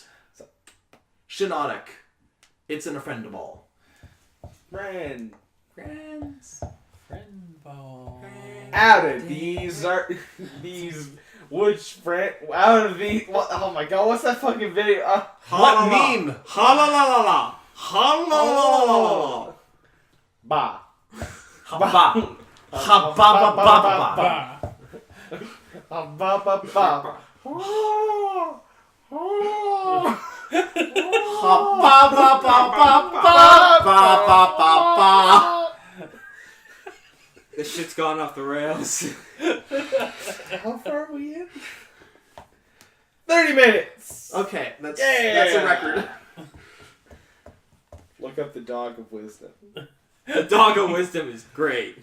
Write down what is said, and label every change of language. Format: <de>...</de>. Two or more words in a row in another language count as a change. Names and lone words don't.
<en>Shiinotic. It's in a friend ball. Friends. Friend ball. Out of these which friend? Out of these, what? Oh my God! What's that fucking video? What meme? Ha la la la la. Ha la la la la. Ba. Ha ba. Ha ba ba ba ba ba. Ba ba ba ba. Ha ba ba ba ba ba ba ba ba ba. This shit's gone off the rails. How far are we in? 30 minutes! Okay, that's a record. Look up the Dog of Wisdom. The Dog of Wisdom is great.</en>